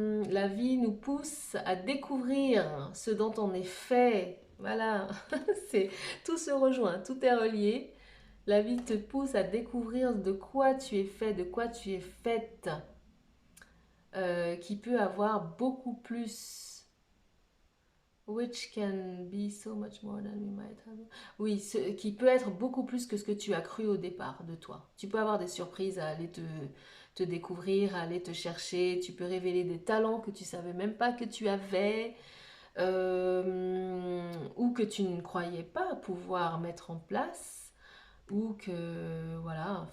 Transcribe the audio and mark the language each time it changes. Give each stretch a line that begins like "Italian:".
French: La vie nous pousse à découvrir ce dont on est fait. Voilà, c'est tout se rejoint, tout est relié. La vie te pousse à découvrir de quoi tu es fait, de quoi tu es faite, qui peut avoir beaucoup plus.
English: Which can be so much more than we might have.
French: Oui, qui peut être beaucoup plus que ce que tu as cru au départ de toi. Tu peux avoir des surprises à aller te découvrir, à aller te chercher. Tu peux révéler des talents que tu savais même pas que tu avais ou que tu ne croyais pas pouvoir mettre en place ou que voilà.